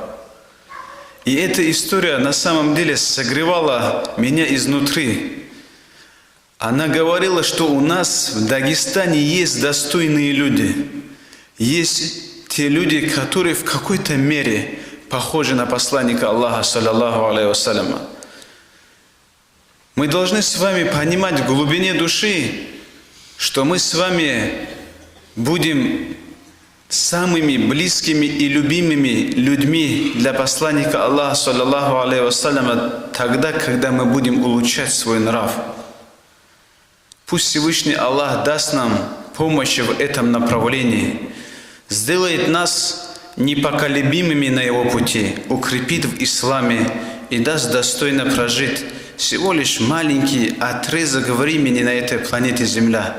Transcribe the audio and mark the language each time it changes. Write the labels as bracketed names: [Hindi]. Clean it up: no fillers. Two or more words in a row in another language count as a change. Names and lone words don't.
[Russian] И эта история на самом деле согревала меня изнутри. Она говорила, что у нас в Дагестане есть достойные люди. Есть те люди, которые в какой-то мере похожи на посланника Аллаха, [Arabic] صلى الله عليه وسلم. [Russian] Мы должны с вами понимать в глубине души, что мы с вами будем самыми близкими и любимыми людьми для посланника Аллаха, [Arabic] صلى الله عليه وسلم, [Russian] тогда, когда мы будем улучшать свой нрав. Пусть Всевышний Аллах даст нам помощь в этом направлении, сделает нас непоколебимыми на Его пути, укрепит в исламе и даст достойно прожить всего лишь маленький отрезок времени на этой планете Земля.